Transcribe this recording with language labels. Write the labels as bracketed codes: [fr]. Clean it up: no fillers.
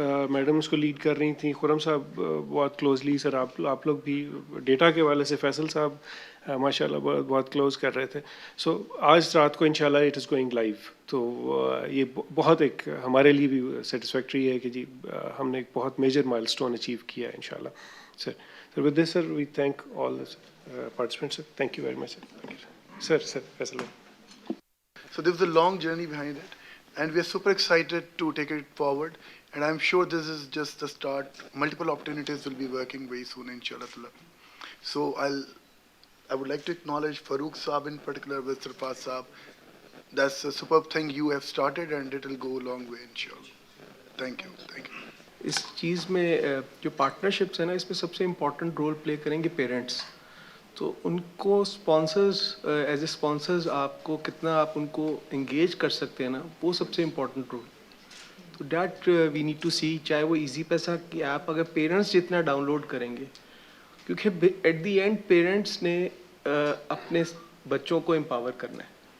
[ur] Madam اس کو lead کر رہی تھیں, خرم صاحب بہت کلوزلی, سر آپ لوگ بھی ڈیٹا کے والے سے فیصل صاحب ماشاء اللہ بہت کلوز کر رہے تھے. سو آج رات کو انشاءاللہ [en] It is going live. [ur] تو یہ بہت ایک ہمارے لیے بھی سیٹسفیکٹری ہے کہ جی ہم نے ایک بہت میجر مائل اسٹون اچیو کیا ہے انشاءاللہ. [en] Sir with this sir we thank all participants. Sir thank you very much sir. Sir Faisal. So there was a long journey behind it, and we are super excited to take it forward, and I'm sure this is just the start. Multiple opportunities will be working very soon, inshallah. So I would like to acknowledge Farooq Saab in particular with Sarfaz Saab. That's a superb thing you have started, and it will go a long way, inshallah. Thank you. Thank you. [ur] اس چیز میں جو partnerships ہیں نا، اس میں سب سے important role play کریں گے parents. تو ان کو اسپانسرز ایز اے اسپانسرز آپ کو کتنا آپ ان کو انگیج کر سکتے ہیں نا، وہ سب سے امپورٹنٹ رول. [en] تو that we need to see, [ur] چاہے وہ ایزی پیسہ کی ایپ اگر پیرنٹس جتنا ڈاؤن لوڈ کریں گے، کیونکہ [en] at the end [ur] پیرنٹس نے اپنے بچوں کو امپاور کرنا ہے.